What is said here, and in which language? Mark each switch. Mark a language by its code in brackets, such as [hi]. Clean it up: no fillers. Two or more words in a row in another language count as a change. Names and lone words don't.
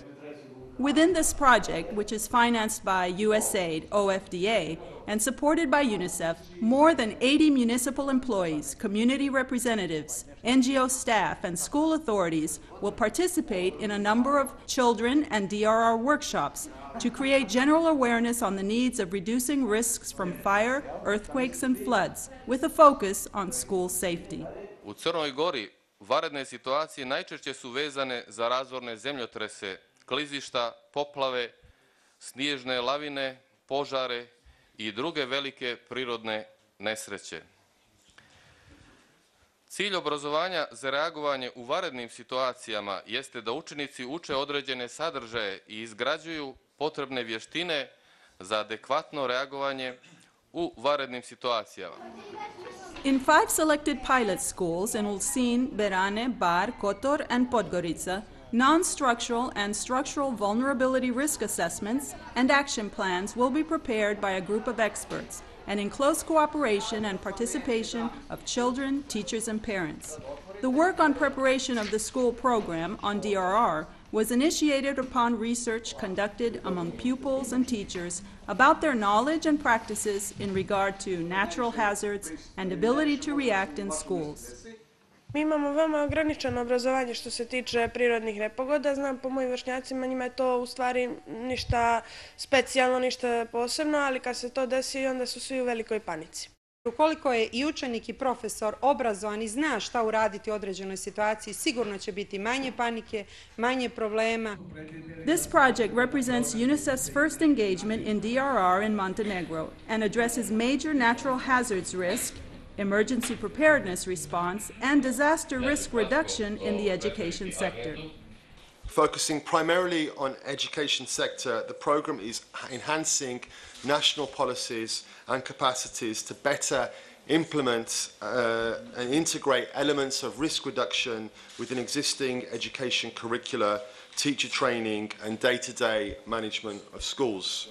[en] Within this project, which is financed by USAID, OFDA, and supported by UNICEF, more than 80 municipal employees, community representatives, NGO staff, and school authorities will participate in a number of children and DRR workshops to create general awareness on the needs of reducing risks from fire, earthquakes, and floods, with a focus on school safety. [sr] U Crnoj Gori vanredne situacije najčešće su vezane za razorne zemljotrese, klizišta, poplave, snježne lavine, požare i druge velike prirodne nesreće. Cilj obrazovanja za reagovanje u vanrednim situacijama jeste da učenici uče određene sadržaje i izgrađuju potrebne vještine za adekvatno reagovanje u vanrednim situacijama. [en] In 5 selected pilot schools in Ulcinj, Berane, Bar, Kotor, and Podgorica, non-structural and structural vulnerability risk assessments and action plans will be prepared by a group of experts and in close cooperation and participation of children, teachers, and parents. The work on preparation of the school program on DRR was initiated upon research conducted among pupils and teachers about their knowledge and practices in regard to natural hazards and ability to react in schools. [sr] Mi imamo veoma ograničeno obrazovanje što se tiče prirodnih nepogoda. Znam po mojim vršnjacima, njima je to u stvari ništa specijalno, ništa posebno, ali kad se to desi onda su svi u velikoj panici. Ukoliko je i učenik i profesor obrazovan i zna šta uraditi u određenoj situaciji, sigurno će biti manje panike, manje problema. [en] This project represents UNICEF's first engagement in DRR in Montenegro and addresses major natural hazards risk, emergency preparedness response, and disaster risk reduction in the education sector. Focusing primarily on education sector, the program is enhancing national policies and capacities to better implement and integrate elements of risk reduction within existing education curricula, teacher training, and day-to-day management of schools.